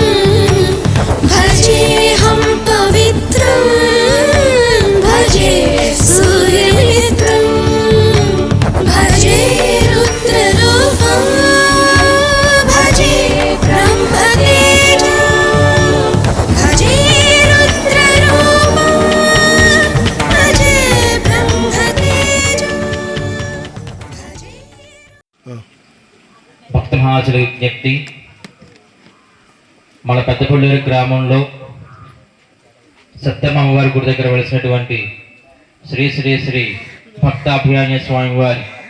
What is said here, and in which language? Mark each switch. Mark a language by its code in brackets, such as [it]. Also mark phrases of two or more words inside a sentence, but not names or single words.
[sa] भजेऽहं पवित्रं भजे सूर्यमित्रं भजे रुद्ररूपं भजे ब्रह्मतेजं भजे रुद्ररूपं भजे ब्रह्मतेजं [te] భక్త మహాజుల విజ్ఞప్తి. మన పెద్దపల్లూరు గ్రామంలో సత్యమ్మ అమ్మవారి గుడి దగ్గర వెలిసినటువంటి శ్రీ శ్రీ శ్రీ భక్తాభియాన్య స్వామివారి